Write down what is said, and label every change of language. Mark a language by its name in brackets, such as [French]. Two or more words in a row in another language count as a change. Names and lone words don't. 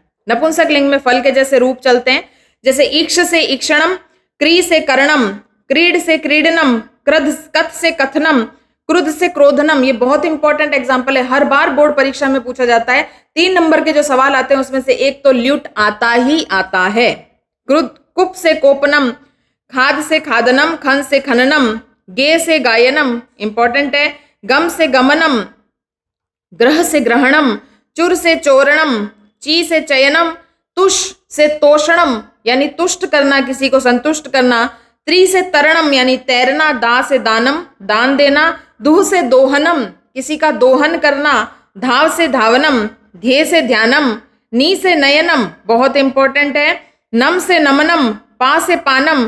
[Hindi] नपुंसक लिंग में फल के जैसे रूप चलते हैं, जैसे ईक्ष से ईक्षणम, क्री से करणम, क्रीड से क्रीडनम, क्रध कथ से कथनम, क्रुद्ध से क्रोधनम। ये बहुत [English] important example [Hindi] है, हर बार बोर्ड परीक्षा में पूछा जाता है। 3 नंबर के जो सवाल आते हैं उसमें से एक तो ल्युट आता ही आता है। क्रुद्ध, कुप से कोपनम, खाद से खादनम, खन से खननम, गे से गायनम, इंपॉर्टेंट है। गम से गमनम, ग्रह से ग्रहणम, चुर से चोरणम, ची से चयनम, तुष से तोषणम यानी तुष्ट करना, किसी को संतुष्ट करना। त्रि से तरणम यानी तैरना। दा से दानम, दान देना। दुह से दोहनम, किसी का दोहन करना। धाव से धावनम, ध्येय से ध्यानम। नी से नयनम, बहुत इंपॉर्टेंट है। नम से नमनम, पा से पानम।